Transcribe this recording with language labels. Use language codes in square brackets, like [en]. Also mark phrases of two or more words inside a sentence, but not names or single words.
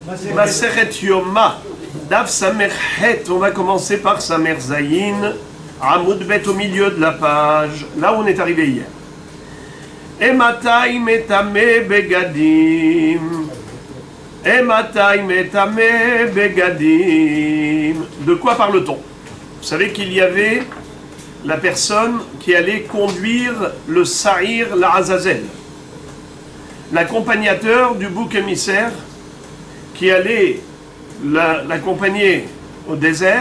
[he] מסכת יומא, דף סמך חית, [fr] on va commencer par [he] סמך זין, עמוד בית [fr] au milieu de la page, là où on est arrivé hier. [he] אימתי מטמא בגדים. אימתי מטמא בגדים. [fr] De quoi parle-t-on? Vous savez qu'il y avait la personne qui allait conduire le Sa'ir, la Azazel, l'accompagnateur du bouc émissaire qui allait l'accompagner au désert.